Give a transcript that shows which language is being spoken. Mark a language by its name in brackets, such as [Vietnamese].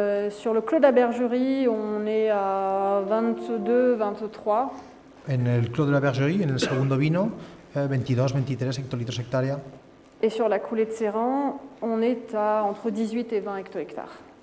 [French] Sur le Clos de la Bergerie, on est à 22-23. [Spanish] En el Clos de la Bergerie, en el segundo vino, 22-23 hectolitros hectárea. [French] Et sur la coulée de Serran, on est à entre 18 et 20 hecto-hectares.